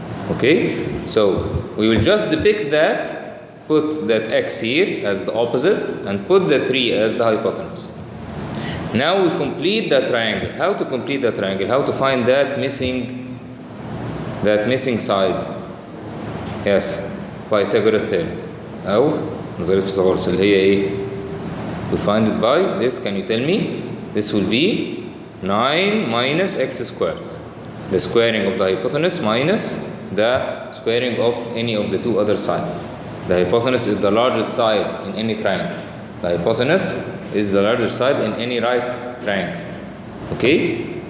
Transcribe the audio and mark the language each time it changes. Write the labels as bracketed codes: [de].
[en] Okay, so we will just depict that, put that x here as the opposite and put the 3 as the hypotenuse. Now we complete the triangle. How to complete the triangle? How to find that missing side? Yes, Pythagoras theorem. [ar] أو نظرية فيثاغورس اللي هي إيه؟ [en] We find it by this. Can you tell me? This will be 9 minus x squared. The squaring of the hypotenuse minus the squaring of any of the two other sides. The hypotenuse is the largest side in any triangle. The hypotenuse is the largest side in any right triangle. Okay?